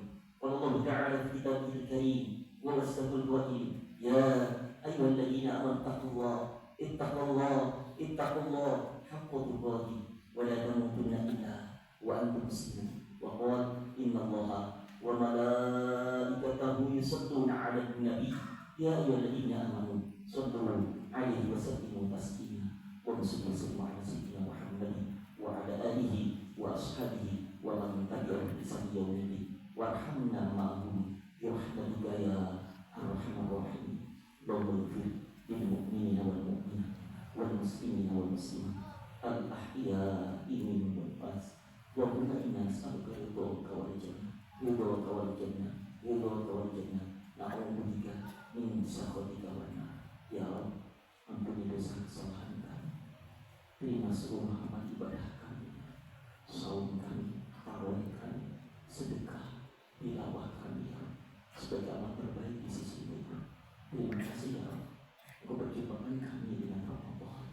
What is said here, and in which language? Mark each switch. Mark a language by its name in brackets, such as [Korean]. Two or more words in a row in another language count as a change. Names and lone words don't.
[Arabic] قال الله تعالى في كتابه الكريم ووصفه القديم يا أيها الذين آمنوا اتقوا الله حق تقاته ولا تموتن إلا وأنتم مسلمون. وقال إن الله وملائكته يصلون على النبي يا أيها الذين آمنوا صلوا عليه وسلموا تسليما. وصلى الله على سيدنا محمد وعلى آله وأصحابه ومن تبعهم بإحسان إلى يوم وارحمنا معهم برحمتك يا أرحم الرحيم. اللهم اغفر للمؤمنين والمؤمنات والمسلمين والمسلمات الأحياء منهم والأموات. وإنا نسألك رضاك والجنة نعوذ بك من سخطك والنار. يا رب, [Indonesian] ampuni dosa kesalahan kami, terima seluruh amal ibadah kami, saum kami, tarawih kami, sedekah, tilawah kami, [Arabic] يا رب, [Indonesian] sebagai amal terbaik di sisi-Mu. Terima kasih [Arabic] يا رب, [Indonesian] Engkau perjumpakan kami dengan Ramadan.